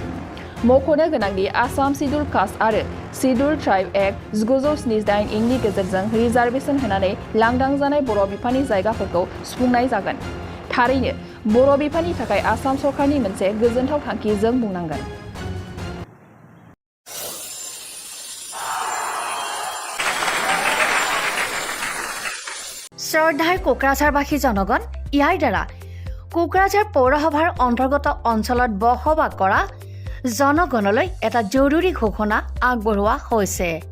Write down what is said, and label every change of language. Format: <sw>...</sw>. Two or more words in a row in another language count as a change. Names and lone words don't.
<brx>मख'नो गोनांदि आसाम सिडुल कास्ट आरो सिडुल ट्राइब एक्ट 1978 इंनि गेजेरजों रिजार्भेसन होनानै लांदां जानाय बर' बिफाननि जायगाफोरखौ सुफुंनाय जागोन। थारैनो बर' बिफाननि थाखाय आसाम सरकारनि मोनसे गोजोनथाव थांखि जों बुंनांगोन।</brx> <as>শ্ৰদ্ধাৰ কোকৰাঝাৰবাসী জনগণ, ইয়াৰ দ্বাৰা কোকৰাঝাৰ পৌৰসভাৰ অন্তৰ্গত অঞ্চলত বসবাস কৰা জনগণলৈ এটা জৰুৰী ঘোষণা আগবঢ়োৱা হৈছে।</as>